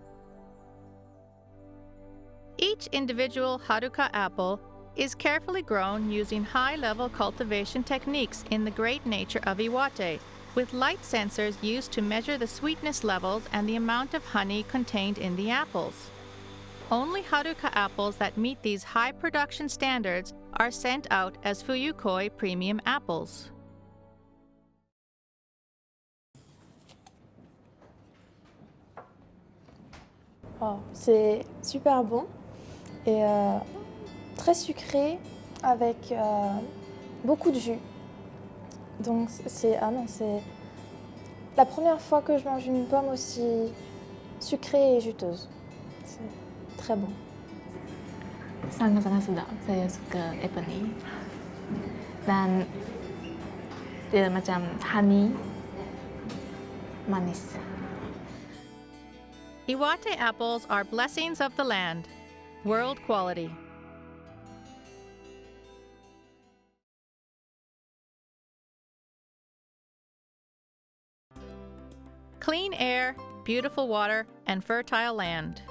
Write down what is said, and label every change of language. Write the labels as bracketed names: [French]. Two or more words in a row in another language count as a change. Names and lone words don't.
[English] Each individual Haruka apple is carefully grown using high-level cultivation techniques in the great nature of Iwate, with light sensors used to measure the sweetness levels and the amount of honey contained in the apples. Only Haruka apples that meet these high production standards are sent out as Fuyukoi premium apples. [French] Oh, c'est super bon et très sucré avec beaucoup de jus. Donc c'est la première fois que je mange une pomme aussi sucrée et juteuse. C'est très bon. [Malay] Sangat-sangat sedap. Saya suka apple ni. Dan dia macam honey, manis. [English] Iwate apples are blessings of the land, world quality. Clean air, beautiful water, and fertile land.